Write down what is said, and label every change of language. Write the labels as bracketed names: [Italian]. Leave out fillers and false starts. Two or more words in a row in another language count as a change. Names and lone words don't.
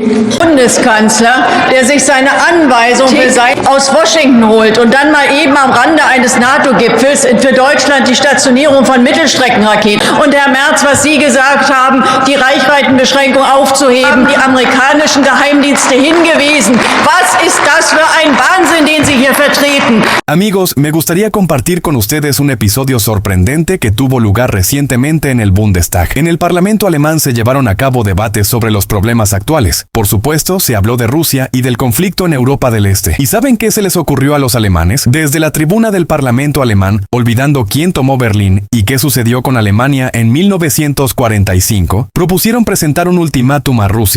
[German] Bundeskanzler, der sich seine Anweisung aus Washington holt und dann mal eben am Rande eines NATO-Gipfels für Deutschland die Stationierung von Mittelstreckenraketen. Und Herr Merz, was Sie gesagt haben, die Reichweitenbeschränkung aufzuheben, die amerikanischen Geheimdienste hingewiesen. Was ist das für ein Wahnsinn, den Sie hier vertreten? [Spanish] Amigos, me gustaría compartir con ustedes un episodio sorprendente que tuvo lugar recientemente en el Bundestag. En el Parlamento alemán se llevaron a cabo debates sobre los problemas actuales. Por supuesto, se habló de Rusia y del conflicto en Europa del Este. ¿Y saben qué se les ocurrió a los alemanes? Desde la tribuna del Parlamento alemán, olvidando quién tomó Berlín y qué sucedió con Alemania en 1945, propusieron presentar un ultimátum a Rusia.